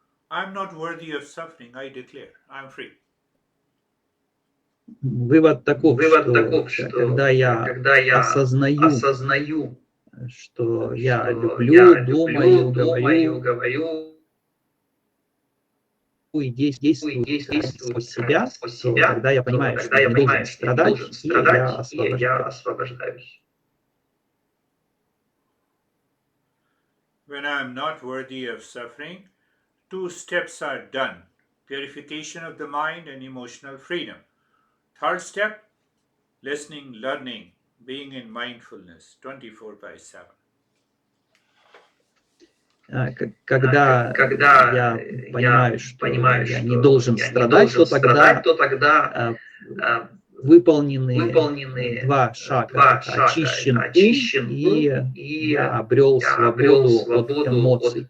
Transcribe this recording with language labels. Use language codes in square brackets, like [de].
[en] I'm not worthy of suffering, I declare, I'm free. [ru] Вывод таков, что когда я осознаю, что я люблю, думаю, говорю и действую сквозь себя, то тогда я понимаю, что я не должен страдать, и я освобождаюсь. [en] When I am not worthy of suffering, 2 steps are done: purification of the mind and emotional freedom. 3rd step, listening, learning, being in mindfulness 24/7. [ru] Когда я понимаю, что я не должен страдать, то тогда выполнены 2 шага. Очищен ум, и я обрел свободу от эмоций.